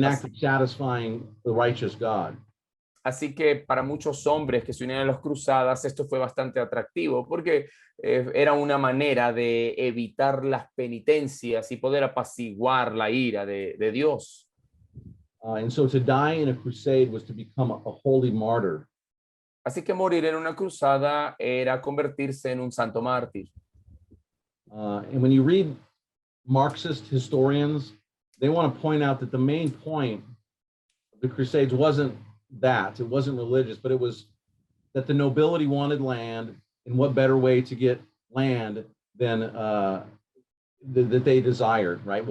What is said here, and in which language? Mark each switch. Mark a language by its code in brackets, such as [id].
[en] An act of satisfying the righteous God. [es] Así que para muchos hombres que se unían a las cruzadas, esto fue bastante atractivo porque era una manera de evitar las penitencias y poder apaciguar la ira de Dios. [en] And so to die in a crusade was to become a holy martyr. [es] Así que morir en una cruzada era convertirse en un santo mártir. [en] And when you read Marxist historians, they want to point out that the main point of the Crusades wasn't that, it wasn't religious, but it was that the nobility wanted land, and what better way to get land than that they desired, right?